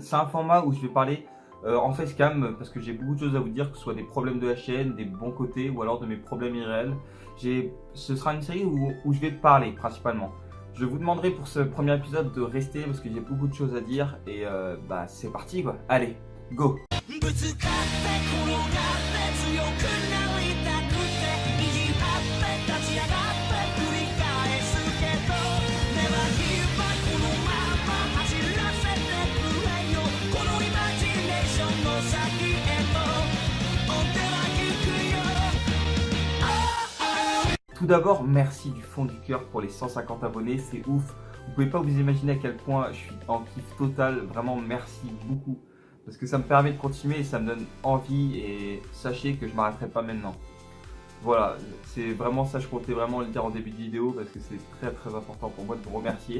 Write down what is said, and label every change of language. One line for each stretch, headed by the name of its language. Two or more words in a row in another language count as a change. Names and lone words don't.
French: C'est un format où je vais parler en facecam parce que j'ai beaucoup de choses à vous dire, que ce soit des problèmes de la chaîne, des bons côtés ou alors de mes problèmes irréels. Ce sera une série où je vais parler principalement. Je vous demanderai pour ce premier épisode de rester parce que j'ai beaucoup de choses à dire et bah c'est parti quoi. Allez, go!
Japanese: ぶつかって転がって強くなりたくて意地張って立ち上がって繰り返すけど
English: Never give up
Japanese: このまま走らせてくれよこのイマジネーションの先へと追っては行くよ
French: Tout d'abord, merci du fond du cœur pour les 150 abonnés, c'est ouf. Vous pouvez pas vous imaginer à quel point je suis en kiff total. Vraiment, merci beaucoup. Parce que ça me permet de continuer et ça me donne envie. Et sachez que je m'arrêterai pas maintenant. Voilà, c'est vraiment ça, je comptais vraiment le dire en début de vidéo parce que c'est très très important pour moi de vous remercier.